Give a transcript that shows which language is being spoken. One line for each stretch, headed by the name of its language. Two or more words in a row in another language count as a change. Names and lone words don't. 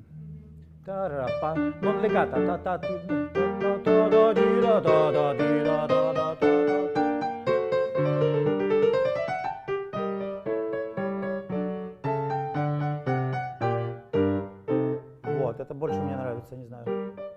Italian: Тарапа, non legata, та-та,
Russian: вот, это больше мне нравится, не знаю.